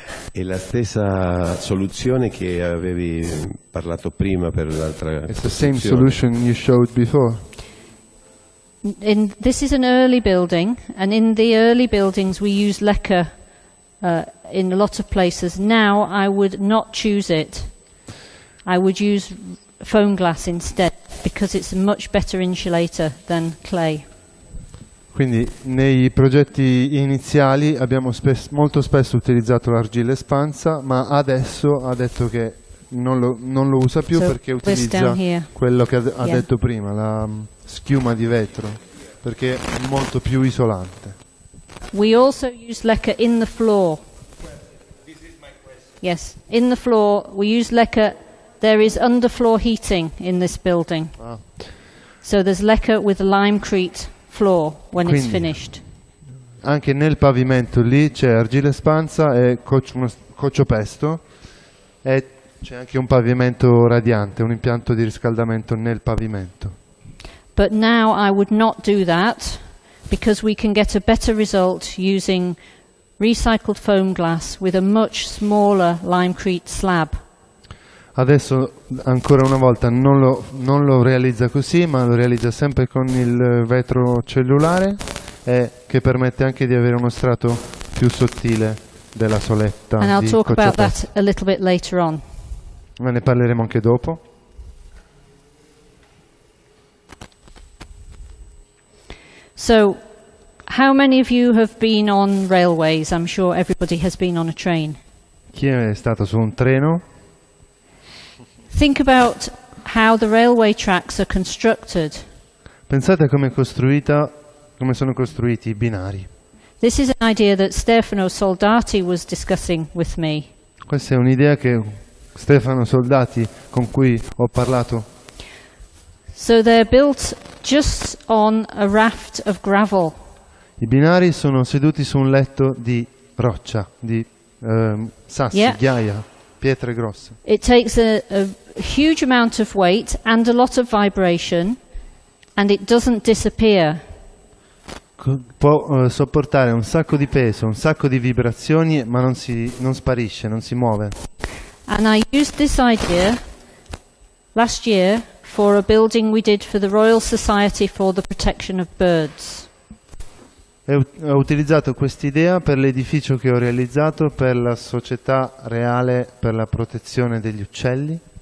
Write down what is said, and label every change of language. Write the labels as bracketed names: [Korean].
[Italian] È la stessa soluzione che avevi parlato prima per l'altra. [English] It's the same solution you showed before. This is an early building, and in the early buildings we use lacquer in a lot of places. Now I would not choose it. I would use foam glass instead, because it's a much better insulator than clay. [Italian] Quindi nei progetti iniziali abbiamo molto spesso utilizzato l'argilla espansa, ma adesso ha detto che non lo usa più perché utilizza quello che ha detto prima, la schiuma di vetro, perché è molto più isolante. [English] We also use lacquer in the floor. Yes, in the floor we use lacquer. There is underfloor heating in this building. So there's lacquer with limecrete floor when it's finished. [Italian] Anche nel pavimento lì c'è argilla espansa e coccio pesto, e c'è anche un pavimento radiante, un impianto di riscaldamento nel pavimento. [English] But now I would not do that, because we can get a better result using recycled foam glass with a much smaller limecrete slab. [Italian] Adesso ancora una volta non lo realizza così, ma lo realizza sempre con il vetro cellulare, che permette anche di avere uno strato più sottile della soletta. [English] And I'll talk about that a little bit later on. [Italian] Ma ne parleremo anche dopo. [English] So, how many of you have been on railways? I'm sure everybody has been on a train. [Italian] Chi è stato su un treno? [English] Think about how the railway tracks are constructed. [Italian] Pensate a come sono costruiti i binari. [English] This is an idea that Stefano Soldati was discussing with me. [Italian] Questa è un'idea che Stefano Soldati, con cui ho parlato. [English] So they're built just on a raft of gravel. [Italian] I binari sono seduti su un letto di roccia, di sassi, ghiaia, pietre grosse. [English] It takes a huge amount of weight and a lot of vibration, and it doesn't disappear. [Italian] Può sopportare un sacco di peso, un sacco di vibrazioni, ma non sparisce, non si muove. [English] And I used this idea last year for a building we did for the Royal Society for the Protection of Birds. [Italian] Ho utilizzato quest'idea per l'edificio che ho realizzato per la Società Reale per la Protezione degli Uccelli.